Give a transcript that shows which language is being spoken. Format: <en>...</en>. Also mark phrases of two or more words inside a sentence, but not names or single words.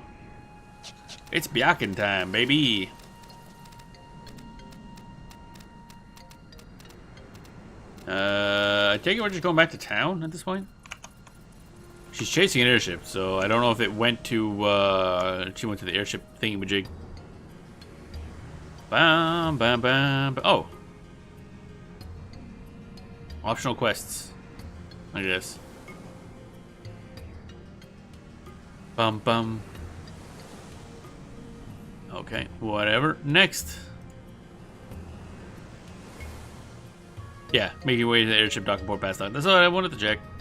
<en>It's Byakin time, baby. I take it we're just going back to town at this point? She's chasing an airship, so I don't know if it went to, she went to the airship thingy-majig. Bam, bam, bam. Oh. Optional quests, I guess. Bum, bum. Okay, whatever. Next. Yeah, make your way to the airship dock and port past that. That's all I wanted to check.</en>